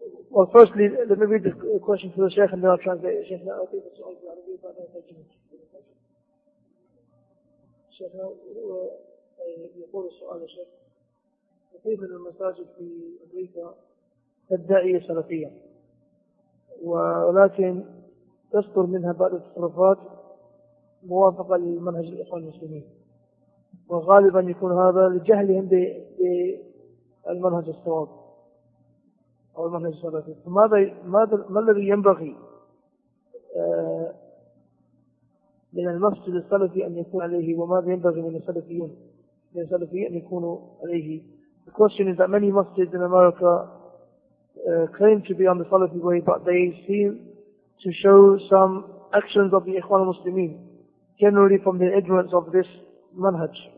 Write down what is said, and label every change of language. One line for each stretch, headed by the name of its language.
English: Well, firstly, let me read the question for the Sheikh and then I'll translate it. Sheikh, I'll take this on to Arabic, but I don't think you need to do Sheikh, how do you call this Sheikh? The people in the masajid in America, the da'i is salafiyah.
Arabic: ولكن تصدر منها بعض التصرفات موافقة للمنهج الإخوان المسلمين، وغالبا يكون هذا لجهلهم بالمنهج الصواب أو المنهج السلفي. ما الذي ينبغي من المسجد السلفي أن يكون عليه، وماذا ينبغي من السلفيين أن يكونوا عليه؟
English: The question is that many mosques in America claim to be on the Salafi way, but they seem to show some actions of the Ikhwan al-Muslimin generally from the ignorance of this manhaj.